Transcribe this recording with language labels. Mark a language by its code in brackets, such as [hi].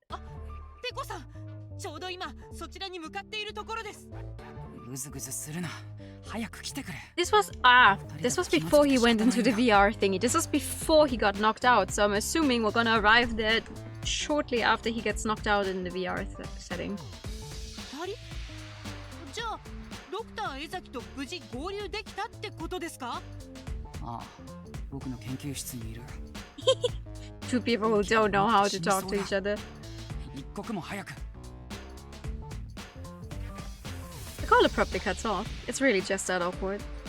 [ja] あ、テコさん、ちょうど今そちらに向かっているところです。ぐずぐずするな。早く来てくれ。 [en] This was before he went into the VR thingy. This was before he got knocked out. So I'm assuming we're gonna arrive there shortly after he gets knocked out in the VR setting. [ja] 二人？じゃあドクター江崎と無事合流できたってことですか？ああ、僕の研究室にいる。 [en] Two people who don't know how to talk to each other. [ja] 一刻も早く。 [en] The call abruptly cuts off. It's really just that awkward.